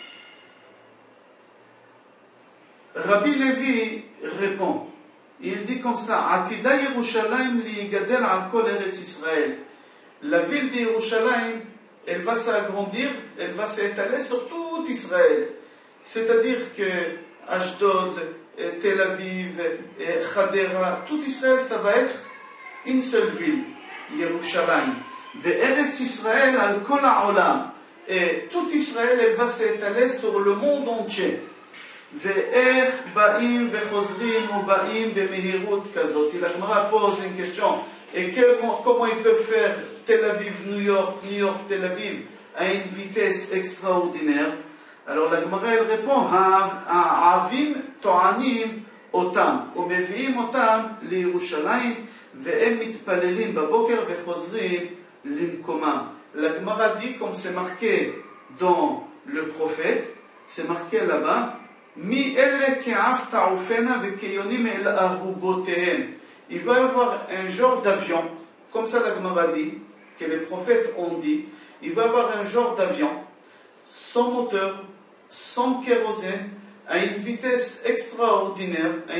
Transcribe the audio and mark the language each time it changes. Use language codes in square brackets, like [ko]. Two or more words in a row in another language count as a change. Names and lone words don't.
[fr] Rabbi Levi répond, il dit comme ça, [he] עתידה ירושלים לגדול על כל ארץ ישראל. [fr] La ville de Yerushalayim, elle va s'agrandir, elle va s'étaler sur tout Israël. C'est-à-dire que Ashdod, Tel Aviv, Chadera, tout Israël, ça va être une seule ville, Yerushalayim. [he] ארץ ישראל על כל העולם. [fr] Et tout Israël, elle va s'étaler sur le monde entier. [he] ואיך באים וחוזרים ובאים במהירות כזאת. [fr] La Gemara pose une question. Et comment ils peuvent faire Tel Aviv, New York, Tel Aviv à une vitesse extraordinaire? Alors la Gemara elle répond, [he] העבים טוענים אותם ומביאים אותם לירושלים והם מתפללים בבוקר וחוזרים למקומם. [fr] La Gemara dit, comme c'est marqué dans le prophète, c'est marqué là-bas, il va y avoir un genre d'avion, comme ça la Gemara dit, que les prophètes ont dit, il va y avoir un genre d'avion, sans moteur, sans kérosène, à une vitesse extraordinaire,